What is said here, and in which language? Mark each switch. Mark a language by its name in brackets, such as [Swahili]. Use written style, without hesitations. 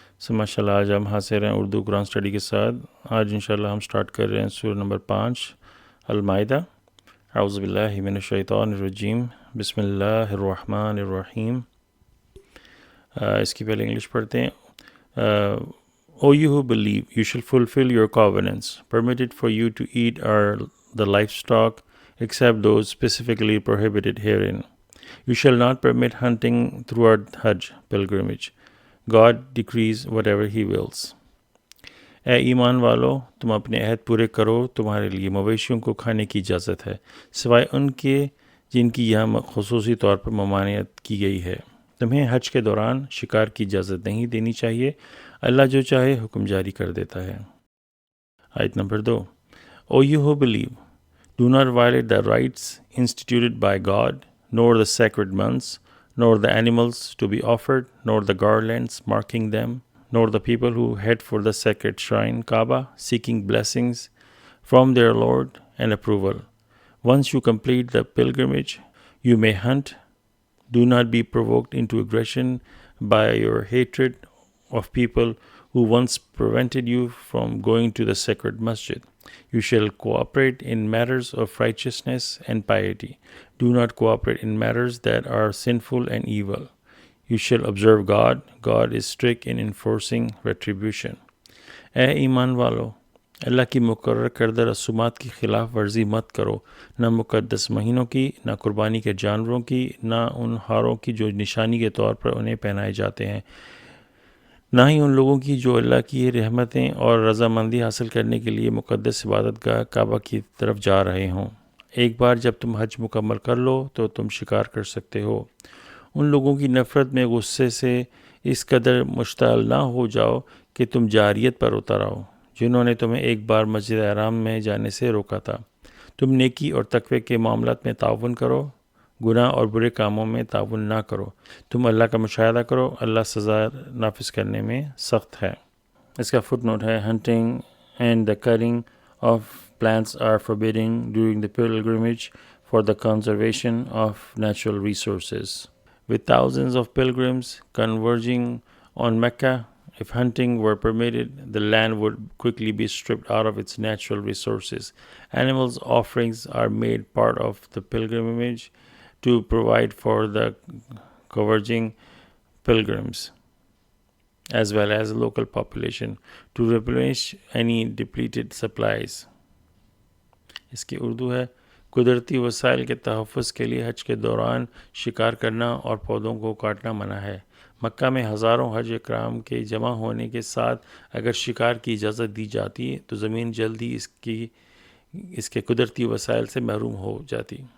[Urdu] ماشاء اللہ آج ہم حاضر ہیں اردو قرآن اسٹڈی کے ساتھ. آج انشاءاللہ ہم سٹارٹ کر رہے ہیں سورہ نمبر 5 المائدہ. [Arabic] اعوذ باللہ من الشیطان الرجیم بسم اللہ الرحمن الرحیم. [Urdu] اس کی پہلے انگلش پڑھتے ہیں. [English] O you who believe, you shall fulfill your covenants, permitted for you to eat are the livestock, except those specifically prohibited herein. You shall not permit hunting throughout Hajj pilgrimage. God decrees whatever He wills. [Urdu] اے ایمان والو، تم اپنے عہد پورے کرو. تمہارے لیے مویشیوں کو کھانے کی اجازت ہے سوائے ان کے جن کی یہاں خصوصی طور پر ممانعت کی گئی ہے. تمہیں حج کے دوران شکار کی اجازت نہیں دینی چاہیے. اللہ جو چاہے حکم جاری کر دیتا ہے. آیت number 2. [English] O you who believe, do not violate the rites instituted by God, nor the sacred months, nor the animals to be offered, nor the garlands marking them, nor the people who head for the sacred shrine Kaaba, seeking blessings from their Lord and approval. Once you complete the pilgrimage, you may hunt. Do not be provoked into aggression by your hatred of people who once prevented you from going to the sacred masjid. You shall cooperate in matters of righteousness and piety. Do not cooperate in matters that are sinful and evil. You shall observe God. God is strict in enforcing retribution. [Urdu] اے ایمان والو، اللہ کی مقرر کردہ رسومات کی خلاف ورزی مت کرو. نہ مقدس مہینوں کی، نہ قربانی کے جانوروں کی، نہ ان ہاروں کی جو نشانی کے طور پر انہیں پہنائے جاتے ہیں، نہ ہی ان لوگوں کی جو اللہ کی رحمتیں اور رضامندی حاصل کرنے کے لیے مقدس عبادت گاہ کعبہ کی طرف جا رہے ہوں. ایک بار جب تم حج مکمل کر لو تو تم شکار کر سکتے ہو. ان لوگوں کی نفرت میں غصے سے اس قدر مشتعل نہ ہو جاؤ کہ تم جاریت پر اتر آؤ، جنہوں نے تمہیں ایک بار مسجد حرام میں جانے سے روکا تھا. تم نیکی اور تقوی کے معاملات میں تعاون کرو، گناہ اور برے کاموں میں تعاون نہ کرو. تم اللہ کا مشاہدہ کرو، اللہ سزا نافذ کرنے میں سخت ہے. اس کا فٹ نوٹ ہے: [English] Hunting and the killing of plants are forbidden during the pilgrimage for the conservation of natural resources. With thousands of pilgrims converging on Mecca, if hunting were permitted, the land would quickly be stripped out of its natural resources. Animals' offerings are made part of the pilgrimage to provide for the converging pilgrims, as well as the local population, to replenish any depleted supplies. [Urdu] اس کی اردو ہے: قدرتی وسائل کے تحفظ کے لیے حج کے دوران شکار کرنا اور پودوں کو کاٹنا منع ہے. مکہ میں ہزاروں حج اکرام کے جمع ہونے کے ساتھ اگر شکار کی اجازت دی جاتی تو زمین جلدی اس کے قدرتی وسائل سے محروم ہو جاتی.